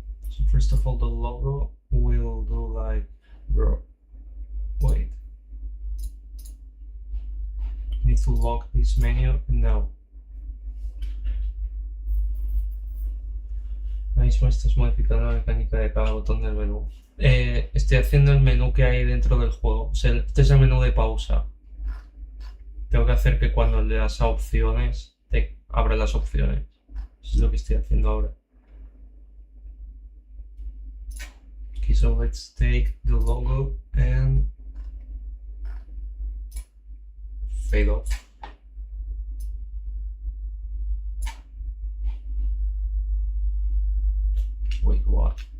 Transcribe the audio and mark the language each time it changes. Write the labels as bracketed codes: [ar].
[en] So first of all, the logo will do like, bro, wait, need to lock this menu now. [es] Ahí mismo estás modificando la mecánica de cada botón del menú. Estoy haciendo el menú que hay dentro del juego. O sea, este es el menú de pausa. Tengo que hacer que cuando le das a opciones, te abra las opciones. Eso es lo que estoy haciendo ahora. [en] Okay, so let's take the logo and fade off. Wait, what?